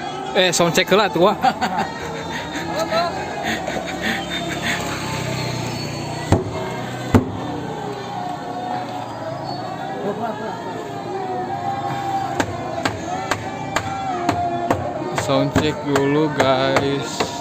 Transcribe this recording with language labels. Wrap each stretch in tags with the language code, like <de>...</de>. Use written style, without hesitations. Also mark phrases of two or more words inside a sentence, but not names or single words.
<en>Sound check</en> <su>heula atuh.</su> <en>Sound check</en> <id>dulu guys.</id>